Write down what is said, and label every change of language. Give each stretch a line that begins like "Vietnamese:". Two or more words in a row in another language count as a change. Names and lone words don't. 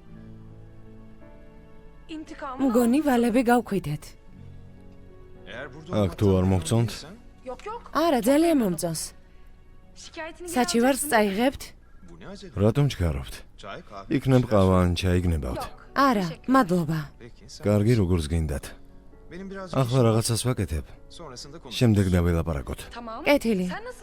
Turkish: İntikamı
Georgian: მგონი ვალები გავქვიდეთ.
Turkish: Eğer burada
Georgian: აქ თუ არ მოგწონთ,
Turkish: Yok yok.
Georgian: არა, ძალიან მომწონს.
Turkish: Şikayetini geri
Georgian: საჩივარს
Turkish: alacaksın.
Georgian: წაიღებთ?
Turkish: bu ne acele?
Georgian: რატომ ჩქარობთ?
Turkish: Çay, kahve.
Georgian: იქნებ ყავა ან ჩაი გნებავთ.
Turkish: Yok.
Georgian: არა, მადლობა.
Turkish: Peki sen.
Georgian: კარგი, როგორც გინდათ.
Turkish: Benim birazcık
Georgian: ახლა
Turkish: işim var.
Georgian: რაღაცას ვაკეთებ.
Turkish: Sonrasında konuşuruz.
Georgian: შემდეგ დაველაპარაკოთ.
Turkish: Tamam.
Georgian: კეთილი.
Turkish: Sen nasılsın?